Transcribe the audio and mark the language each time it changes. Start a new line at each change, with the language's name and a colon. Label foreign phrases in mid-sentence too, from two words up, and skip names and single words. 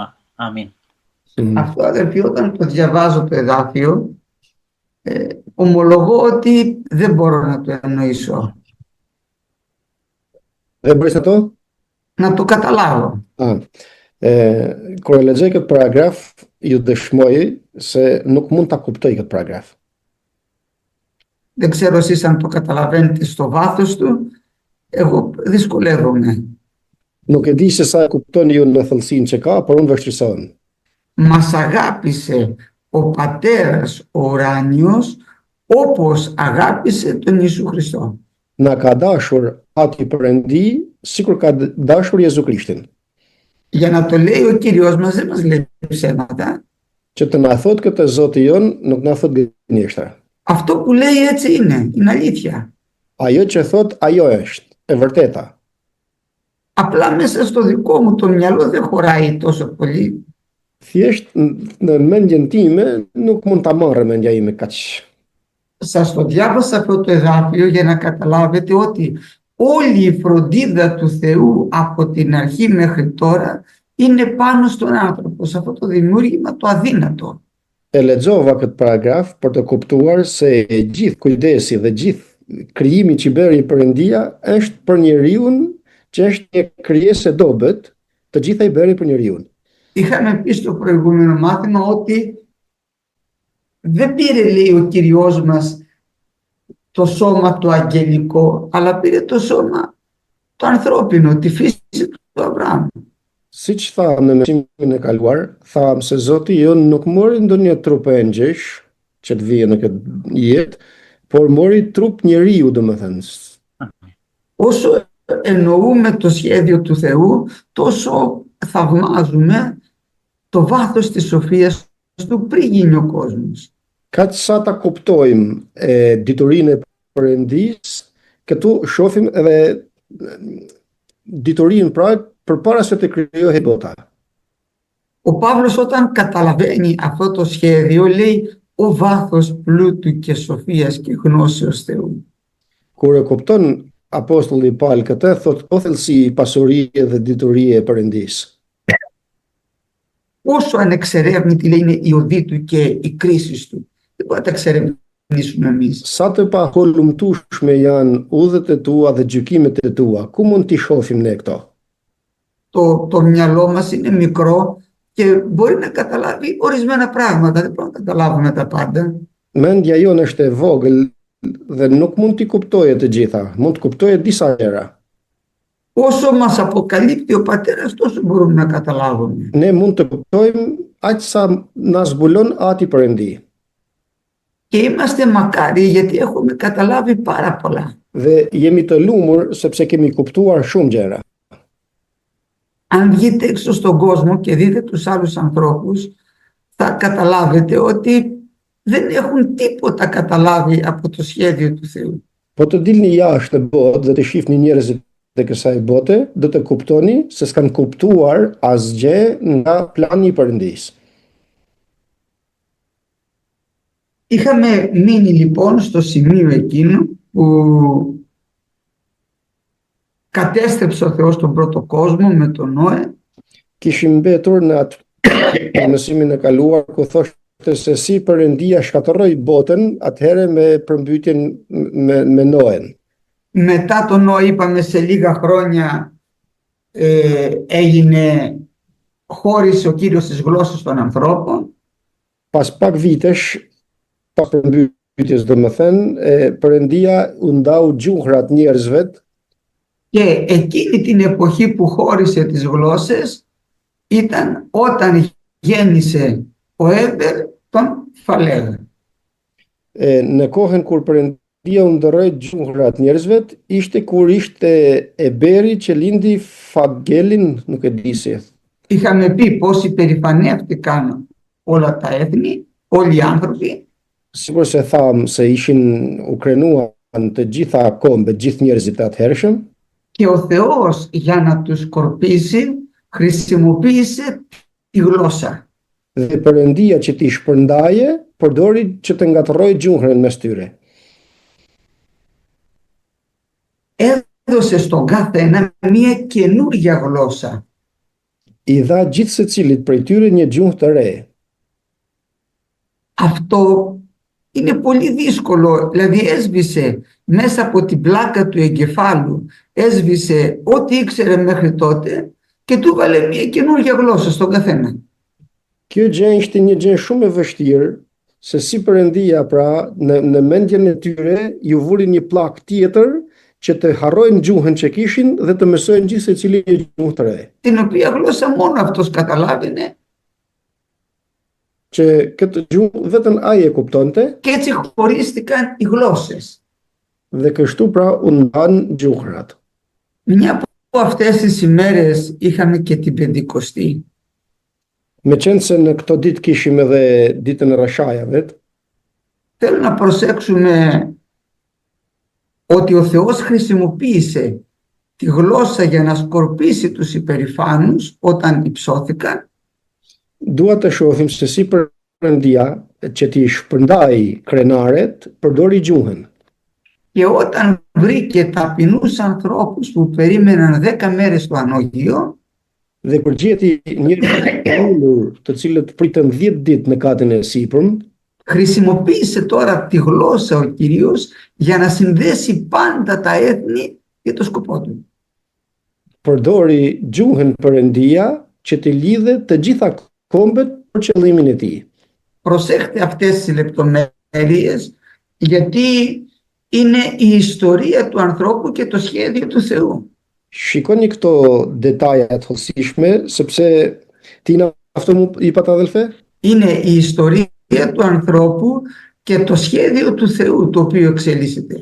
Albanian: Amin.
Greek: Αυτό, αδερφοί, όταν το διαβάζω το εδάφιο, ομολογώ ότι δεν μπορώ να το εννοήσω,
Albanian: Dhe bëjse to?
Greek: να το καταλάβω.
Albanian: Kur e lexoj këtë paragraf, ju dëshmoj se nuk mund ta kuptoj këtë paragraf.
Greek: Δεν ξέρω εσείς αν το καταλαβαίνετε στο βάθος του, εγώ δυσκολεύομαι.
Albanian: Nuk e di se sa e kuptoni ju në thellësinë që ka, por unë vështirësohem.
Greek: Μας αγάπησε ο Πατέρας ο ουράνιος όπως αγάπησε τον Ιησού Χριστό.
Albanian: Na ka dashur ati Perëndi, sikur ka dashur Jezu Krishtin.
Greek: Για να το λέει ο Κύριος μας, δεν μας λέει ψέματα.
Albanian: Që të na thot këtë Zoti jon, nuk na thot gënjeshtra.
Greek: Αυτό που λέει έτσι είναι αλήθεια.
Albanian: Ajo që thot, ajo është e vërteta.
Greek: Απλά μέσα στο δικό μου το μυαλό δεν χωράει τόσο πολύ.
Albanian: Thjesht në mendjen time nuk mund ta marrë mendja ime kaq.
Greek: Σας το διάβασα αυτό το εδάφιο για να καταλάβετε ότι όλη η φροντίδα του Θεού από την αρχή μέχρι τώρα είναι πάνω στον άνθρωπο, σε αυτό το δημιούργημα το αδύνατο.
Albanian: E lexova këtë paragraf për të kuptuar se gjithë kujdesi dhe gjithë krijimi që bëri Perëndia është për njeriu, që është një krijesë e dobët, të gjitha i bëri për njeriu.
Greek: Είχαμε πει στο προηγούμενο μάθημα ότι Δεν πήρε, λέει ο Κυριός μας, το σώμα το αγγελικό, αλλά πήρε το σώμα το ανθρώπινο, τη φύση του Αβραάμ.
Albanian: Siç tha në mësimin e kaluar, tham se Zoti jon nuk mori ndonjë trup engjesh që të vijë në këtë jetë, por mori trup njeriu, domethënë.
Greek: Όσο εννοούμε το σχέδιο του Θεού, τόσο θαυμάζουμε το βάθος της σοφίας του πριν γίνει ο κόσμος.
Albanian: Kaq sa ta kuptojmë diturinë e Perëndisë, këtu shohim edhe diturinë pra përpara se të krijohej bota.
Greek: Ο Παύλος όταν καταλαβαίνει αυτό το σχέδιο λέει ο βάθος πλούτου και σοφίας και γνώσεως Θεού.
Albanian: Kur e kupton apostulli Paul këtë, thot o thellësi, pasurie dhe diturie e Perëndisë.
Greek: Όσο ανεξερεύνητη λέει είναι η οδή του και η κρίση του. Δεν μπορεί να τα εξερευνήσουμε εμείς.
Albanian: Sa të paholumtueshme janë udhët e tua dhe gjykimet e tua, ku mund t'i shohim ne këto?
Greek: Το μυαλό μας είναι μικρό και μπορεί να καταλάβει ορισμένα πράγματα. Δεν μπορούμε να καταλάβουμε τα πάντα.
Albanian: Mendja jonë është e vogël dhe nuk mund t'i kuptojë të gjitha, mund të kuptojë disa gjëra.
Greek: Όσο μας αποκαλύπτει ο Πατέρας, τόσο μπορούμε να καταλάβουμε.
Albanian: Ne mund të kuptojmë aq sa na zbulon Ati Perëndi.
Greek: Και είμαστε μακάρι γιατί έχουμε καταλάβει πάρα πολλά.
Albanian: Dhe jemi të lumur sepse kemi kuptuar shumë gjëra.
Greek: Αν βγείτε έξω στον κόσμο και δείτε τους άλλους ανθρώπους, θα καταλάβετε ότι δεν έχουν τίποτα καταλάβει από το σχέδιο του Θεού.
Albanian: Po të dilni jashtë në botë dhe të shihni njerëzit e kësaj bote, do të kuptoni se s'kan kuptuar asgjë nga plani i Perëndisë.
Greek: Είχαμε μείνει λοιπόν στο σημείο εκείνο που κατέστρεψε ο Θεός τον πρώτο κόσμο με τον Νόε.
Albanian: Kishim mbetur në atë mësimin e kaluar ku thoshte se si Perëndia shkatërroi botën atëherë me përmbytjen me Noen.
Greek: Μετά τον Νόε είπαμε σε λίγα χρόνια χώρισε ο Κύριος τις γλώσσες των ανθρώπων.
Albanian: Pas pak vitesh, pas përmbytjes domethënë, Perëndia u ndau gjuhrat njerëzve.
Greek: Και εκείνη την εποχή που χώρισε τις γλώσσες ήταν όταν γέννησε ο Έμπερ τον Φαλέγ.
Albanian: Në kohën kur Perëndia u ndroi gjuhrat njerëzve, ishte kur ishte Eberi që lindi Fagelin, nuk e di si.
Greek: Είχαμε πει πώς υπερηφανεύτηκαν όλα τα έθνη, όλοι οι άνθρωποι.
Albanian: Sigur se tham se ishin u krenuan të gjitha kombet, gjithë njerëzit atëhershëm.
Greek: Και ο Θεός για να τους σκορπίσει χρησιμοποίησε τη γλώσσα.
Albanian: Dhe Perëndia që t'i shpërndaje, përdori që të ngatërroj gjuhën mes tyre.
Greek: Έδωσε στον καθένα μια καινούργια γλώσσα.
Albanian: I dha gjithë secilit prej tyre një gjuhë të re.
Greek: Αυτό είναι πολύ δύσκολο, δηλαδή έσβησε μέσα από την πλάκα του εγκεφάλου, έσβησε ό,τι ήξερε μέχρι τότε και του βάλε μια καινούργια γλώσσα στον καθένα.
Albanian: Kjo gjë ishte një gjë shumë e vështirë, se si Perëndia pra në mendjen e tyre ju vuri një plak tjetër që të harrojnë gjuhën që kishin dhe të mësojnë gjithë secili një gjuhë të re.
Greek: Την οποία γλώσσα μόνο αυτός καταλάβαινε.
Albanian: Që këtë gjuhë vetëm ai e kuptonte.
Greek: Και έτσι χωρίστηκαν οι γλώσσες.
Albanian: Dhe kështu pra u ndan gjuhrat.
Greek: Μια από αυτές τις ημέρες είχαμε και την Πεντηκοστή.
Albanian: Meqense se në këto ditë kishim edhe ditën e Rashajave.
Greek: Θέλω να προσέξουμε ότι ο Θεός χρησιμοποίησε τη γλώσσα για να σκορπίσει τους υπερηφάνους όταν υψώθηκαν.
Albanian: Dua të shohim se si Perëndia që t'i shpërndai krenaret përdori gjuhën.
Greek: Και όταν βρήκε ταπεινούς ανθρώπους που περίμεναν 10 μέρες στο ανώγειο,
Albanian: Dhe kur gjeti njerëz të cilët pritën 10 ditë në katën e sipërm,
Greek: χρησιμοποίησε τώρα τη γλώσσα ο Κύριος για να συνδέσει πάντα τα έθνη για το σκοπό του.
Albanian: Përdori gjuhën Perëndia që të lidhe të gjitha kombet për qëllimin e tij.
Greek: προσέχτε αυτές τις λεπτομέρειες, γιατί είναι η ιστορία του ανθρώπου και το σχέδιο του Θεού.
Albanian: Shikoni këto detaja të hollësishme, sepse ti na
Greek: αυτό μου είπατε αδελφέ? Είναι η ιστορία του ανθρώπου και το σχέδιο του Θεού το οποίο εξελίσσεται.